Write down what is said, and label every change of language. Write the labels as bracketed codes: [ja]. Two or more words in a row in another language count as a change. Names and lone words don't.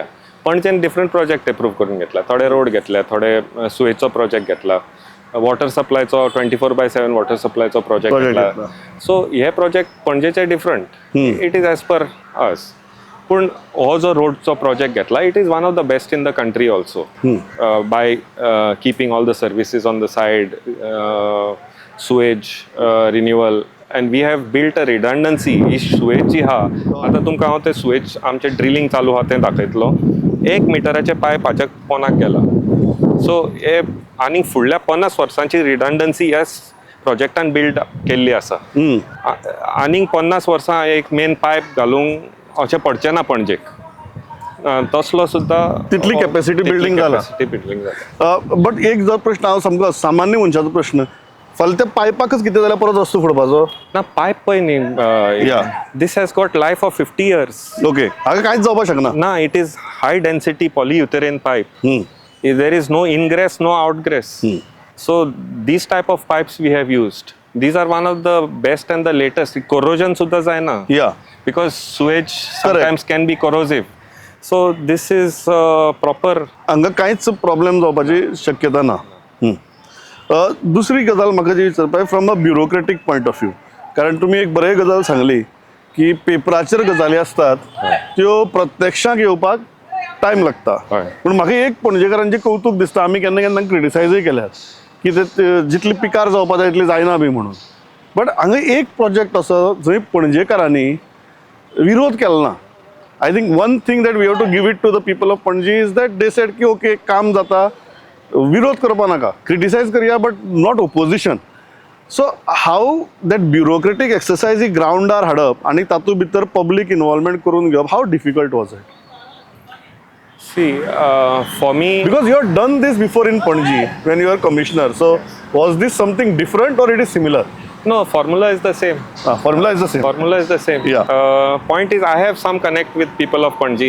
[kok] पणजेन [en] different project approve [kok] करून घेतला. थोडे रोड घेतले, थोडे सुवेजचो प्रोजेक्ट घेतला, [en] water supply 24/7 water supply project [kok] घेतला. सो हे प्रोजेक्ट पणजेचे डिफरंट. [en] It is as per us. [kok] पूण हो जो रोडचो प्रोजेक्ट घेतला [en] it is one of the best in the country also by keeping all the services on the side, sewage renewal, and we have built a redundancy. [kok] ही सुवेज जी हा आता तुमकां हांव ते सुवेज आमचे ड्रिलिंग चालू हा तें दाखयतलो. 1 मिटराचे पायप हाच्या पोनाक गेला. सो हे आनीक फुडल्या 50 वर्सांची रिडंडन्सी ह्या प्रोजेक्टान बिल्ड केल्ली आसा. आनीक 50 वर्सां एक मेन पायप घालूंक अशें पडचें ना पणजेक. तसलो सुद्दां तितली [en] capacity building [kok] जाला. बट एक जर प्रश्न हांव सामको सामान्य मनशाचो प्रश्न, फाल्यां त्या पायपाकच कितें जाल्यार परत रस्तो फोडपाचो. ना पायप पळय न्ही. [en] This has got life of 50 years. ओके. [kok] हांगा कांयच जावपाक शकना. [en] ना, it is high density polyurethane pipe. There is no ingress, no outgress. So these type of pipes we have used. These are one of the best and the latest. [kok] Corrosion सुद्धा जायना. [en] Yeah. Because sewage sometimes can be corrosive. So this is proper. [kok] हांगा कांयच प्रॉब्लेम जावपाची शक्यता ना. दुसरी गजाल म्हाका जी विचारपाक [en] from a bureaucratic point of view, [kok] कारण तुमी एक बरे गजाल सांगली की पेपराचेर गजाली असतात त्यो प्रत्यक्षाक येवपाक टायम लागता. पूण म्हाका एक पणजेकारांचें कौतूक दिसता, आमी केन्ना केन्ना क्रिटिसायजूय केल्यात की ते जितली पिकार जावपाक जाय तितली जायना बी म्हणून. बट हांगा एक प्रोजेक्ट असो जंय पणजेकारांनी विरोध केलो ना. [en] I think one thing that we have to give it to the people of Panaji is that they said [kok] की ओके काम जाता, विरोध करपा नाका, क्रिटिसायज करया [en] but not opposition. so how that bureaucratic exercise [kok] ही ग्रावंडार हाडप आनी तातूंत भितर [en] public involvement [kok] करून घेवप, [en] How difficult was it? See, for me, Because you have done this before in Panji when you were commissioner. So was this something different or it is similar? no, formula is the same. Formula is the same. Formula is the same. Yeah. Point is, I have some connect with people of Panji.